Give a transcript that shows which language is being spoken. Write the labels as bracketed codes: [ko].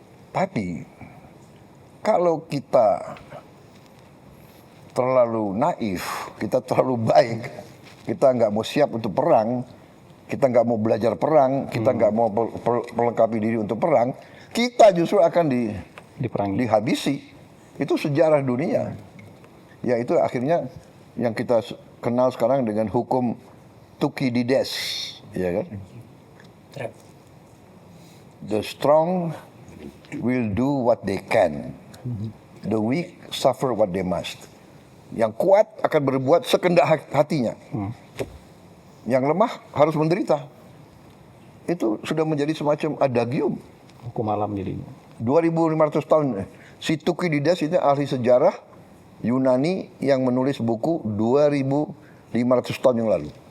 [id] Tapi kalau kita terlalu naif, kita terlalu baik, kita nggak mau siap untuk perang, kita nggak mau belajar perang, kita nggak mau melengkapi diri untuk perang, kita justru akan Diperangi. dihabisi. Itu sejarah dunia. Ya itu akhirnya yang kita kenal sekarang dengan hukum Thukydides, ya kan? [en] Trap. The strong will do what they can. The weak suffer what they must. [id] Yang kuat akan berbuat sekendak hatinya. Yang lemah harus menderita. Itu sudah menjadi semacam adagium. Hukum alam jadi. 2500 tahun. Si Thukydides ini ahli sejarah Yunani yang menulis buku 2500 tahun yang lalu.